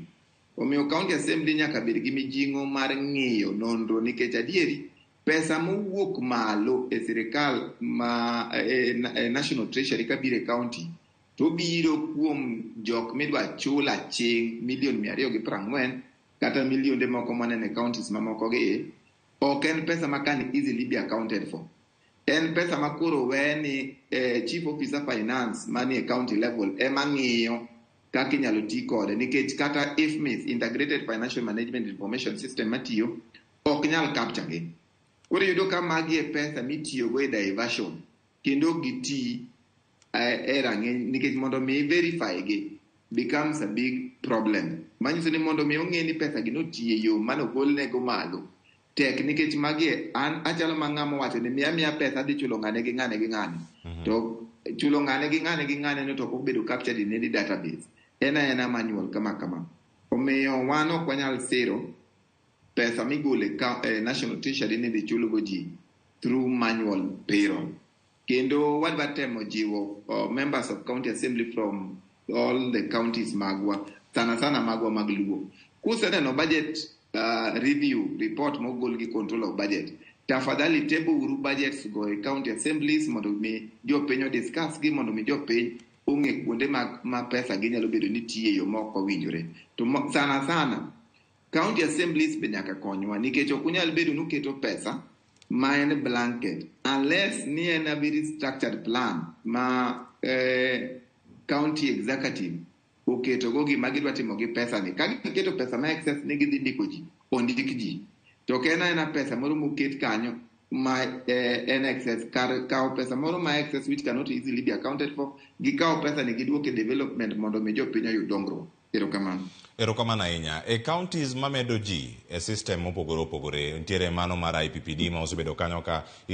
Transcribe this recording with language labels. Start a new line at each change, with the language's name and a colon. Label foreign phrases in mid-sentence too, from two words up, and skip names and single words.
Luo (Kenya and Tanzania): Omiyo
English: county assembly
Luo (Kenya and Tanzania): nyaka bed gi mijing'o mar ng'iyo nonro nikech adieri pesa mowuok malo e sirikal ma
English: national treasury
Luo (Kenya and Tanzania): kabiro e county to biro kuom jok midwa chula ching $240 kata milionde moko manene counties mamoko gi ok en pesa ma
English: can easily be accounted for.
Luo (Kenya and Tanzania): En pesa ma koro weni
English: chief officer finance
Luo (Kenya and Tanzania): mani e
English: county level
Luo (Kenya and Tanzania): ema ng'iyo kaka inyalo ti kode nikech kata
English: IFMIS integrated financial management information system
Luo (Kenya and Tanzania): matiyo ok nyal capture gi. Koro yudo ka magi e pesa mitiyogo e diversion kendo giti e rang'eny nikech mondo mi verify gi
English: becomes a big problem.
Luo (Kenya and Tanzania): Manyiso ni mondo mi ong'e ni pesa gi notiyo e yo mano golnego malo tek nikech magi an achalo mang'amo wacho ni miya pesa dhi chulo ng'ane gi ng'ane gi ng'ane. To chulo ng'ane gi ng'ane gi ng'ane no to ok obedo
English: captured in any database.
Luo (Kenya and Tanzania): Ena manual kama. Omiyo wan ok wanyal siro pesa migole
English: national treasury
Luo (Kenya and Tanzania): ni dhi chulogo ji
English: through manual payroll.
Luo (Kenya and Tanzania): Kendo wadwa temo jiwo
English: members of county assembly from all the counties
Luo (Kenya and Tanzania): magwa, sana magwa mag Luo. Kuseneno
English: budget review report
Luo (Kenya and Tanzania): mogol gi
English: control of budget,
Luo (Kenya and Tanzania): tafadhali table uru budgets go e
English: county assemblies
Luo (Kenya and Tanzania): mondo mi jopiny discuss gi mondo mi jopiny ong'e kuonde ma pesa gi nyalo bedo ni tiyo e yo moko winjore. To sana
English: county assemblies
Luo (Kenya and Tanzania): be nyaka konywa nikech ok unyal bedo nuketo pesa ma en
English: blanket unless
Luo (Kenya and Tanzania): ni en
English: a very structured plan
Luo (Kenya and Tanzania): ma
English: county executive
Luo (Kenya and Tanzania): oketo go gima gidwa timo gi pesa ni. Ka giketo pesa ma excess ni gidhi ndiko ji ondik ji to kena pesa moro moket kanyo ma en excess kawo pesa moro ma excess
English: which cannot easily be accounted for
Luo (Kenya and Tanzania): gikawo pesa ni giduoke development mondo mi jopiny oyud dongruok. Erokamano ahinya. E counties mamedo ji e system mopogore opogore nitiere mano mar IPPD ma osebedo kanyo ka